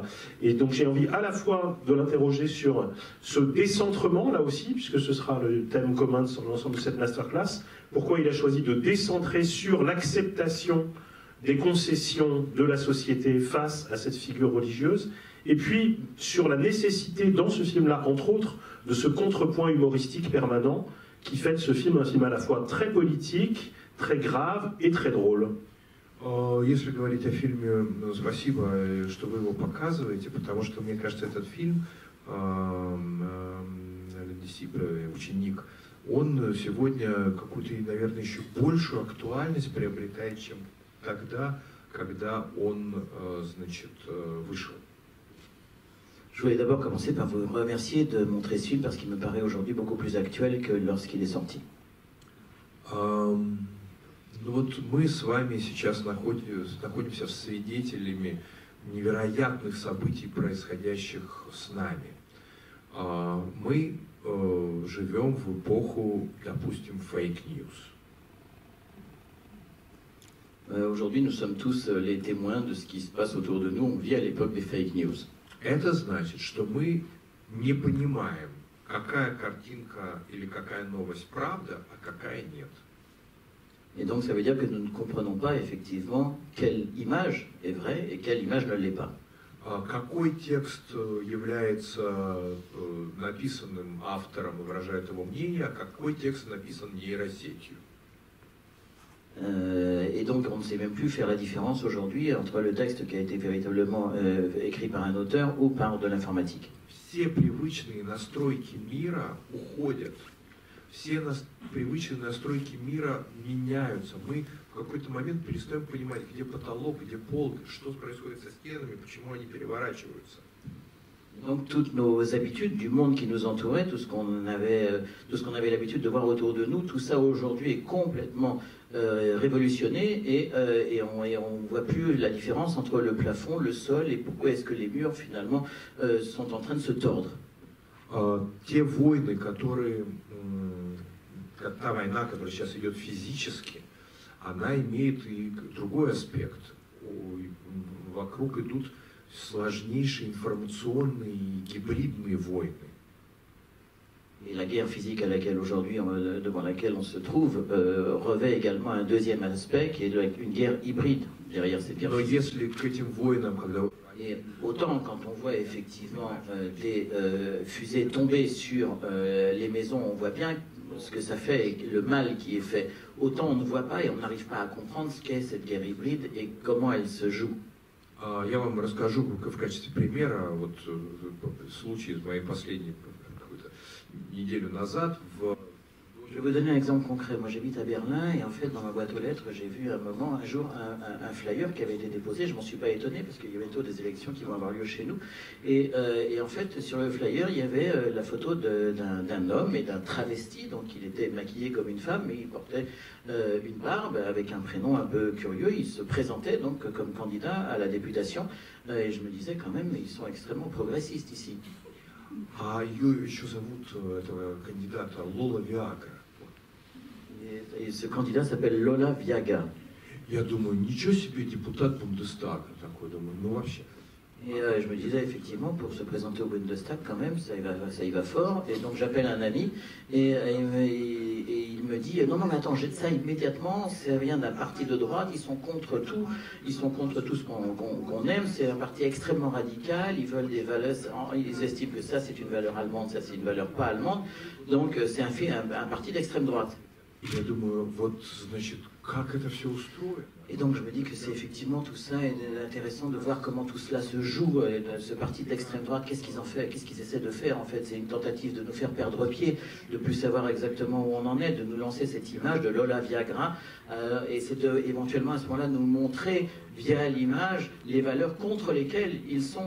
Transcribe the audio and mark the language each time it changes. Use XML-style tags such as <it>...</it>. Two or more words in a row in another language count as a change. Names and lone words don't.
<fr>Et donc j'ai envie à la fois de l'interroger sur ce décentrement, là aussi, puisque ce sera le thème commun sur l'ensemble de cette masterclass, pourquoi il a choisi de décentrer sur l'acceptation des concessions de la société face à cette figure religieuse, et puis sur la nécessité dans ce film-là, entre autres, de ce contrepoint humoristique permanent qui fait de ce film un film à la fois très politique, très grave et très drôle.</fr> <ru>Если говорить о фильме, спасибо, что вы его показываете, потому что, мне кажется, этот фильм «Disciple», «Ученик», он сегодня какую-то, наверное, еще большую актуальность приобретает, чем тогда, когда он, значит, вышел.</ru> <fr>Je voulais d'abord commencer par vous remercier de montrer ce film parce qu'il me paraît aujourd'hui beaucoup plus actuel que lorsqu'il est sorti.</fr> <ru>Ну вот мы с вами сейчас находимся свидетелями невероятных событий, происходящих с нами. Мы живем в эпоху, допустим, фейк-ньюс.</ru> <fr>Aujourd'hui, nous sommes tous les témoins de ce qui se passe autour de nous. On vit à l'époque des</fr> <en>fake news.</en> <ru>Это значит, что мы не понимаем, какая картинка или какая новость правда, а какая нет.</ru> <fr>Et donc ça veut dire que nous ne comprenons pas effectivement quelle image est vraie et quelle image ne l'est pas.</fr> <ru>Какой текст является написанным автором и выражает его мнение, а какой текст написан нейросетью.</ru> <fr>Et donc on ne sait même plus faire la différence aujourd'hui entre le texte qui a été véritablement écrit par un auteur ou par de l'informatique.</fr> <ru>Все привычные настройки мира уходят. Все привычные настройки мира меняются. Мы в какой-то момент перестаем понимать, где потолок, где пол, что происходит со стенами, почему они переворачиваются.</ru> <fr>Donc toutes nos habitudes du monde qui nous entourait, tout ce qu'on avait l'habitude de voir autour de nous, tout ça aujourd'hui est complètement révolutionné et on ne voit plus la différence entre le plafond, le sol et pourquoi est-ce que les murs finalement sont en train de se tordre.</fr> <ru>Те войны, которые, та война, которая сейчас идет физически, она имеет и другой аспект. Вокруг идут сложнейшие информационные и гибридные войны.</ru> <fr>Et la guerre physique à laquelle aujourd'hui, devant laquelle on se trouve, revêt également un deuxième aspect qui est une guerre hybride derrière cette guerre physique.</fr> <ru>Если к этим войнам, когда...</ru> <fr>Et autant quand on voit effectivement des fusées tomber sur les maisons, on voit bien ce que ça fait et le mal qui est fait. Autant on ne voit pas et on n'arrive pas à comprendre ce qu'est cette guerre hybride et comment elle se joue.</fr> <ru>Я вам расскажу в качестве примера вот случай из моей последней неделю назад.</ru> <fr>Je vais vous donner un exemple concret. Moi, j'habite à Berlin et en fait, dans ma boîte aux lettres, j'ai vu un jour un flyer qui avait été déposé. Je m'en suis pas étonné parce qu'il y a bientôt des élections qui vont avoir lieu chez nous. Et en fait, sur le flyer, il y avait la photo d'un homme et d'un travesti. Donc, il était maquillé comme une femme, mais il portait une barbe avec un prénom un peu curieux. Il se présentait donc comme candidat à la députation. Et je me disais quand même, ils sont extrêmement progressistes ici.</fr> <ru>А ее еще зовут, этого кандидата, Лола Виагра.</ru> <fr>Et ce candidat s'appelle Lola Viaga.</fr> <ru>Я думаю, ничего себе депутат Бундестага такой, думаю, ну вообще.</ru> <fr>Et je me disais, effectivement, pour se présenter au Bundestag, quand même, ça y va fort. Et donc j'appelle un ami, et il me dit, non, mais attends, jette ça immédiatement, ça vient d'un parti de droite, ils sont contre tout ce qu'on aime, c'est un parti extrêmement radical, ils veulent des valeurs, ils estiment que ça c'est une valeur allemande, ça c'est une valeur pas allemande, donc c'est un parti d'extrême droite.</fr> <ru>Я думаю, вот, значит, как это все устроено?</ru> <fr>Et donc je me dis que c'est effectivement tout ça, et intéressant de voir comment tout cela se joue, et ce parti d'extrême droite, qu'est-ce qu'ils en font, qu'est-ce qu'ils essaient de faire en fait. C'est une tentative de nous faire perdre pied, de plus savoir exactement où on en est, de nous lancer cette image de Lola Viagra, et c'est éventuellement à ce moment-là nous montrer via l'image les valeurs contre lesquelles ils sont.</fr>